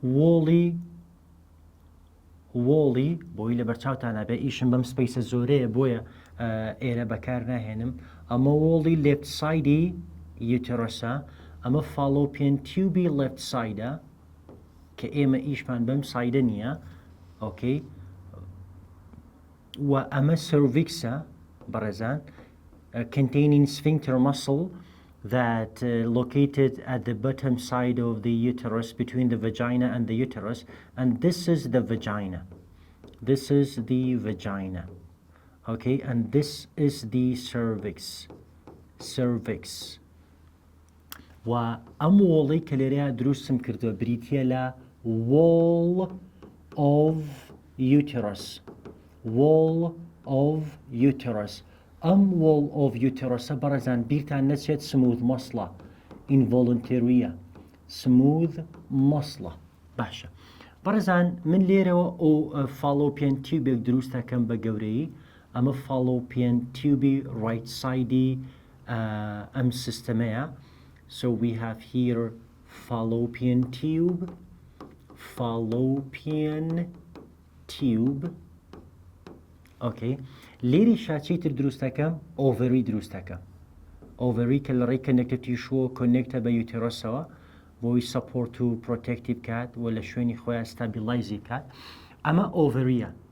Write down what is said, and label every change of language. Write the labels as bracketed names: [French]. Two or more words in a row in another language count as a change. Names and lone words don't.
[Central Kurdish] وۆڵی بۆی لە بەرچاوتانە بێ ئیشم بەم سپەیسە زۆرەیە بۆیە ئێرە بەکار ناهێنم ئەمە وۆڵی [English] left side uterus [Central Kurdish] ئەمە [English] fallopian tube left side [Central Kurdish] کە ئێمە ئیشمان بەم سایدە نییە ئۆکەی و ئەمە سەرڤیکسە بەڕێزان [English] containing sphincter muscle that located at the bottom side of the uterus between the vagina and the uterus, and this is the vagina. Okay, and this is the cervix. [Central Kurdish] و ئەم وۆڵی کە لێرەیە دروستم کردووە بریتیە لە [English] wall of uterus. [Central Kurdish] ئەم [English] wall of uterus [Central Kurdish] بەڕێزان بیرتان نەچێت [English] smooth muscle [Central Kurdish] involuntaryە [English] smooth muscle [Central Kurdish] باشە بەڕێزان من لێرەوە ئەو فالۆپیان تیوبێک دروستەکەم بە گەورەی ئەمە [English] fallopian tube right side [Central Kurdish] ئەم سیستەمەیە [English] so we have here fallopian tube okay [Central Kurdish] لێری شاچیتر دروستەکەم ئۆڤەری دروستەکە ئۆڤەری کە لە ڕێی [English] connective tissue [Central Kurdish] کۆنێکتە بە یوتێرۆسەوە بۆی سەپۆرت و پرۆتێکتی بکات و لە شوێنی خۆیان ستابیلایزی بکات ئەمە ئۆڤەریە